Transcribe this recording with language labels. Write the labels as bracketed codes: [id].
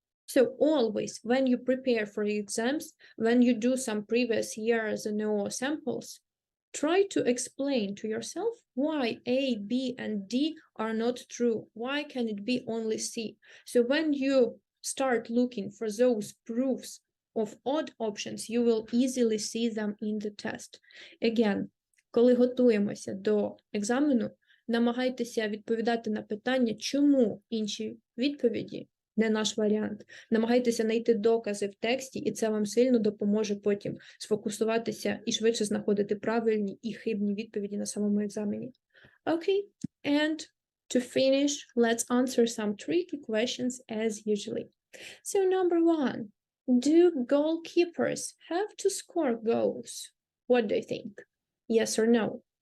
[en] So always, when you prepare for exams, when you do some previous years NO samples, try to explain to yourself why A, B, and D are not true. Why can it be only C? So when you start looking for those proofs of odd options, you will easily see them in the test. [uk] Again, коли готуємося до екзамену, намагайтеся відповідати на питання, чому інші відповіді не наш варіант. Намагайтеся знайти докази в тексті, і це вам сильно допоможе потім сфокусуватися і швидше знаходити правильні і хибні відповіді на самому екзамені. [en] Okay, and to finish, let's answer some tricky questions as usually. So number 1, do goalkeepers have to score goals? What do you think? Yes or no?